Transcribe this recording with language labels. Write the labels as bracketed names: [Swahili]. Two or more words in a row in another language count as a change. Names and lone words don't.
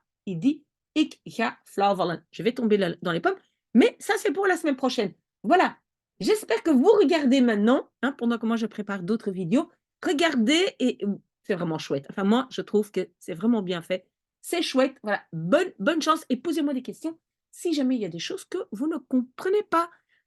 [French] Il dit, [Dutch] ik ga flauw vallen. [French] Je vais tomber dans les pommes. Mais ça, c'est pour la semaine prochaine. Voilà. J'espère que vous regardez maintenant, hein, pendant que moi je prépare d'autres vidéos. Regardez et c'est vraiment chouette. Enfin, moi, je trouve que c'est vraiment bien fait. C'est chouette. Voilà. Bonne chance et posez-moi des questions si jamais il y a des choses que vous ne comprenez pas.